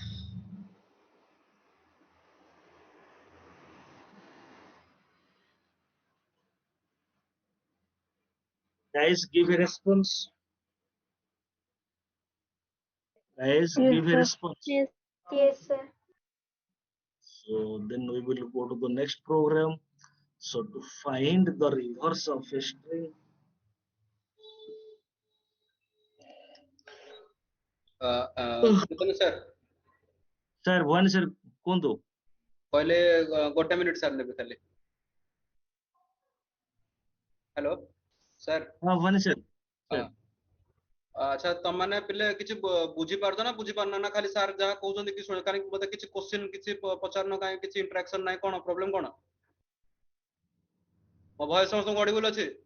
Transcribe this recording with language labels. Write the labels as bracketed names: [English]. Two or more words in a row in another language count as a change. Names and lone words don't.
[English] Guys, give a response. Guys, Yes, give a sir. response. Yes. Yes, sir. So then we will go to the next program. So to find the reverse of a string. [Odia] ଦେଖନ୍ତୁ ସାର୍ [English] Sir, one sir, [Odia] କୁହନ୍ତୁ. କହିଲେ ଗୋଟେ ମିନିଟ୍ ସାର୍ ନେବେ ଖାଲି [English] hello sir One sir. [Odia] ହଁ [English] Sir. [Odia] ଆଚ୍ଛା ତମମାନେ ପିଲେ କିଛି ବୁଝିପାରୁଛ ନା ବୁଝିପାରୁନ ନା ଖାଲି ସାର୍ ଯାହା କହୁଛନ୍ତି କି ଶୁଣ କାହିଁକି ମତେ କିଛି କ୍ୱେଶ୍ଚିନ୍ କିଛି ପଚାରୁନ କାହିଁକି କିଛି ଇଣ୍ଟରାକ୍ସନ ନାହିଁ କଣ ପ୍ରୋବ୍ଲେମ କଣ ମୋ ଭଏସ ସମସ୍ତଙ୍କୁ ଅଡିବୁଲ ଅଛି